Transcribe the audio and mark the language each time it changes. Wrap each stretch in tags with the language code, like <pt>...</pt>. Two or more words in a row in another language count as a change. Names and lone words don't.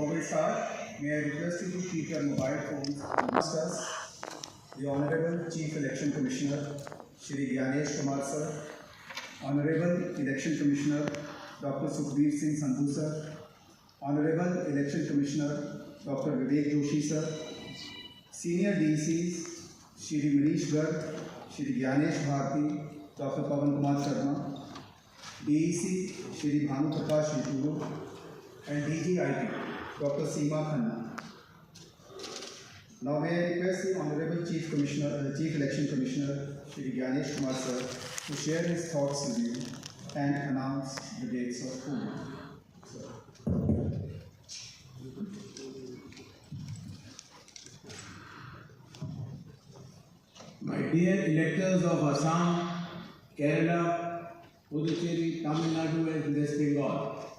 <en>start, may I request you to keep your mobile phones amongst us. The Honorable Chief Election Commissioner, Shri Gyanesh Kumar Sir, Honorable Election Commissioner, Dr. Sukhbir Singh Sandhu Sir, Honorable Election Commissioner, Dr. Vivek Joshi Sir, Senior DCs, Shri Manish Garg, Shri Gyanesh Bharti, Dr. Pawan Kumar Sharma, DEC, Shri Bhanu Prakash Yaturu, and DGIT, Dr. Seema Khanna. Now may I request the Honorable Chief Election Commissioner, Shri Gyanesh Kumar Sir, to share his thoughts with you and announce the dates of polling. My dear electors of Assam, Kerala, Puducherry, Tamil Nadu and West Bengal,</en>